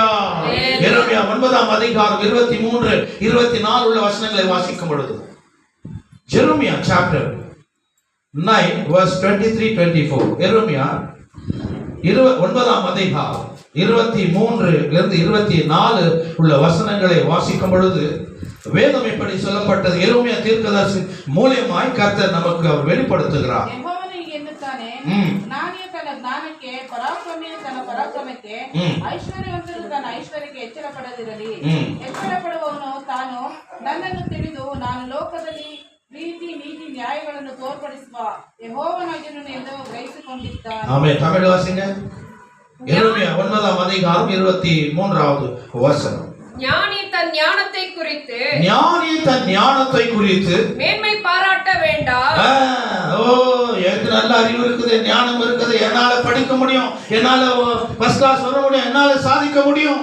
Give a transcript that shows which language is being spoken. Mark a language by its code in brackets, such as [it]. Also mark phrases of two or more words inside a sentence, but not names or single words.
[ta] எரேமியா 9ஆம் அதிகாரம் 23, 24 உள்ள வசனங்களை வாசிக்கும் பொழுது, எரேமியா [en] chapter 9 verse 23, 24. [ta] எரேமியா 9ஆம் அதிகாரம் 23 இருந்து 24 உள்ள வசனங்களை வாசிக்கும் பொழுது வேதம் இப்படி சொல்லப்பட்டது. எரேமியா தீர்க்கதரிசி மூலமாய் கர்த்தர் நமக்கு அவர் வெளிப்படுத்துகிறார். [kn] ಜ್ಞಾನಕ್ಕೆ ಪರಾಕ್ರಮಿಯು ತನ್ನ ಪರಾಕ್ರಮಕ್ಕೆ ಐಶ್ವರ್ಯವಂತನು ತನ್ನ ಐಶ್ವರ್ಯಕ್ಕೆ ಎಚ್ಚರಪಡದಿರಲಿ. ಎಚ್ಚರಪಡುವವನು ತಾನು ನನ್ನನ್ನು ತಿಳಿದು ನಾನು ಲೋಕದಲ್ಲಿ ಪ್ರೀತಿ ನೀತಿ ನ್ಯಾಯಗಳನ್ನು ತೋರ್ಪಡಿಸುವ ಯೆಹೋವನಾಗಿರುವೆನು ಎಂದು ಗ್ರಹಿಸಿಕೊಂಡಿದ್ದಾನೆ. [ta] ஆமென். தமிழ் வாசிங்க. எரேமியா 9ஆம் அதிகாரம் 23வது வசனம். ஞானி தன் ஞானத்தை குறித்து மேன்மை பாராட்ட வேண்டாம். எனக்கு நல்ல அறிவு இருக்குது, ஞானம் இருக்குது, என்னால படிக்க முடியும், என்னால [en] first class [ta] வர முடியும், என்னால சாதிக்க முடியும்.